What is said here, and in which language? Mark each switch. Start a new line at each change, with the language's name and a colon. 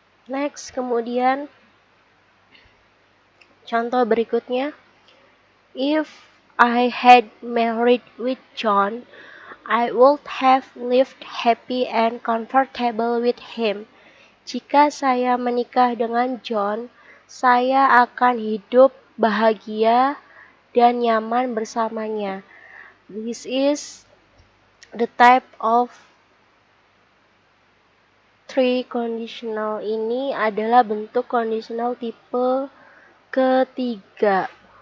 Indonesian: Next, kemudian contoh berikutnya.
English: If I had married with John, I would have lived happy and comfortable with him.
Indonesian: Jika saya menikah dengan John, saya akan hidup bahagia dan nyaman bersamanya.
English: This is the type of three conditional.
Indonesian: Ini adalah bentuk conditional tipe ketiga.